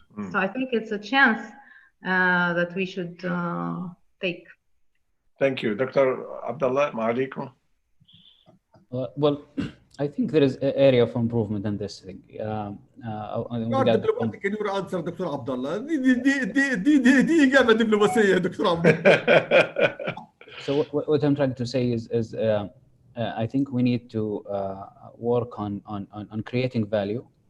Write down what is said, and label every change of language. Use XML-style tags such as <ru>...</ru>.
<en>So I think it's a chance that we should take. Thank you. Dr. Abdullah, ma'alaikum. Well, I think there is an area of improvement in this thing. Can you answer, Dr. Abdullah?</en> <ar>دي إجابة دبلوماسية, Dr.</ar> <en>Abdullah. So what I'm trying to say is I think we need to work on creating value.</en>